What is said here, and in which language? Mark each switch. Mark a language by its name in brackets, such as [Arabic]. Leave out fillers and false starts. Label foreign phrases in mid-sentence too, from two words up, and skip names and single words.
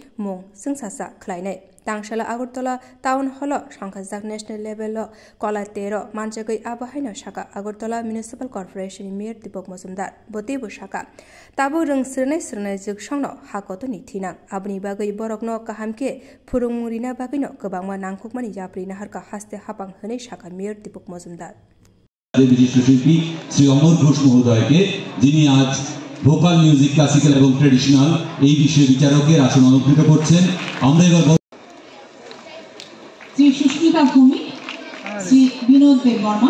[Kok Borok] Mung Sungsasa Kleine Tangshala Agartala Town Hall Shankazak [English] National Level [Kok Borok] Kolatero Manjagai Abahino Shaka Agartala Municipal Corporation Mir Dipok Mozumdar Botibu Shaka Tabu Rung Sirne Juk Shangno Hakoto Nitina Abni Bagai Borokno Kahamke Purumurina Bagino Kabangwa Nangkukmani Yapri Naharka Haste Hapang Hane Shaka Mir Dipok Mozumdar [Bangla] শিল্পী শ্রী অমর ঘোষ মহোদয়কে যিনি আজ [English] vocal music classical [Bangla] এবং ট্র্যাডিশনাল এই বিষয়ে বিচারকের আসন অলঙ্কৃত করছেন আমরা এবার শ্রী সুস্মিতা ভূমি শ্রী বিনোদ দেববর্মা